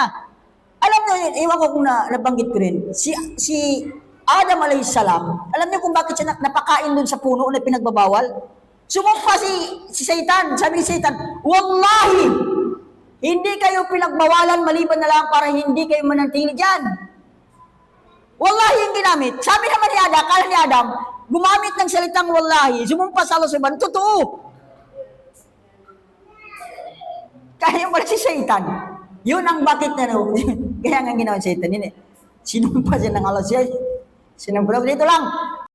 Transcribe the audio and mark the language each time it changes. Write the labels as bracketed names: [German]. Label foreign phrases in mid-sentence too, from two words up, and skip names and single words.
[Filipino] Alam niyo, iwan ko kung nabanggit ko rin, si Adam [Arabic] عليه السلام, [Filipino] alam niyo kung bakit siya napakain dun sa puno na pinagbabawal? Sumumpa si Satan, sabi ni Satan, wallahi, hindi kayo pinagbawalan maliban na lang para hindi kayo manatili dyan. Wallahi yung ginamit. Sabi naman ni Adam, kala ni Adam, gumamit ng salitang wallahi, sumumpa sa Allah subhanahu, totoo. Kaya pala si Satan. Yun ang bakit na kaya nga ginawa si Satan. Sinumpa siya ng Allah siya. Sinumpa dito lang.